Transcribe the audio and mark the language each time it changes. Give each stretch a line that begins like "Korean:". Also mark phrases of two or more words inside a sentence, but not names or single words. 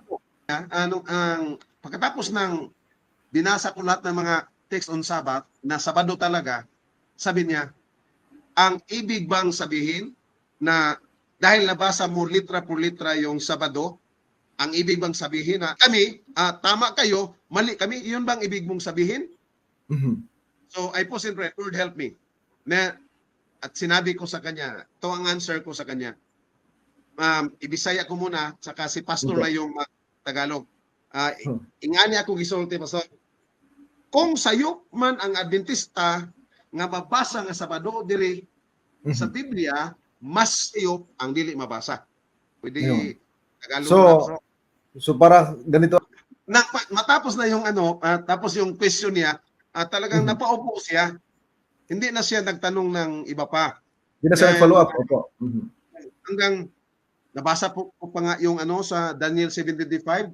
Filipino: Ang pagkatapos ng binasa ko lahat ng mga
English: text on Sabbath,
Filipino: na Sabado talaga, sabi niya, ang ibig bang sabihin na dahil nabasa mo
Spanish: litra por litra
Filipino: yung Sabado, ang ibig bang sabihin na kami, tama kayo, mali kami, yun bang ibig mong sabihin?
English: So I pause in prayer, Lord help me.
Filipino: At sinabi ko sa kanya, ito ang answer ko sa kanya. Ibisaya ko muna, saka si pastor na yung Tagalog.
Cebuano: Ingani ako gisulti, pastor. Kung sayop man ang Adventista nga mabasa nga Sabado diri sa Biblia, mas sayop ang dili mabasa.
Filipino: Pwede Tagalog na. So para ganito. Matapos na yung tapos yung question niya, talagang napaupo siya. Hindi na siya nagtanong ng iba pa. Hindi na siya nag-follow up. Opo. Hanggang nabasa po pa nga yung sa Daniel 7:25.